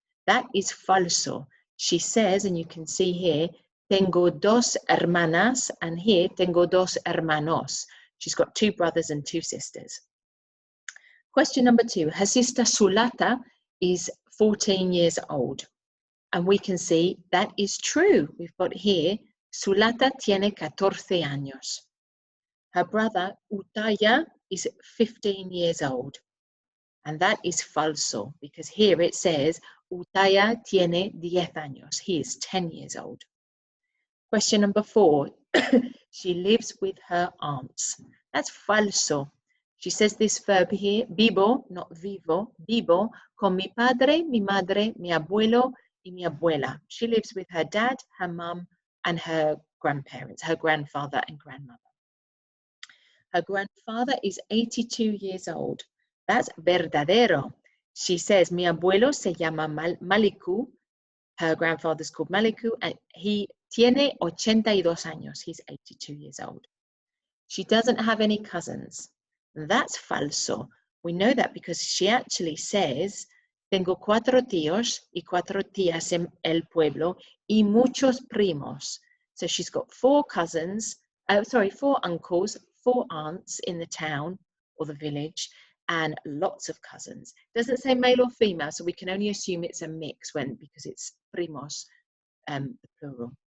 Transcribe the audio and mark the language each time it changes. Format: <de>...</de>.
<en>That is falso. She says, and you can see here,</en> <es>tengo 2 hermanas,</es> <en>and here,</en> <es>tengo 2 hermanos.</es> <en>She's got 2 brothers and 2 sisters. Question number 2, her sister Sulata is 14 years old. And we can see that is true. We've got here, Sulata</en> <es>tiene 14 años.</es> <en>Her brother Utaya is 15 years old. And that is falso, because here it says, Utaya</en> <es>tiene 10 años.</es> <en>He is 10 years old. Question number 4, she lives with her aunts. That's falso. She says this verb here, vivo, not vivo, vivo,</en> <es>con mi padre, mi madre, mi abuelo, y mi abuela.</es> <en>She lives with her dad, her mum, and her grandparents, her grandfather and grandmother. Her grandfather is 82 years old. That's verdadero. She says,</en> <es>mi abuelo se llama</es> <en>Maliku. Her grandfather's called Maliku, and he</en> <es>tiene 82 años.</es> <en>He's 82 years old. She doesn't have any cousins. That's falso. We know that because she actually says,</en> <es>tengo 4 tíos y 4 tías en el pueblo y muchos primos.</es> <en>So she's got 4 cousins, 4 uncles, 4 aunts in the town or the village, and lots of cousins. It doesn't say male or female, so we can only assume it's a mix because it's primos, the plural.</en>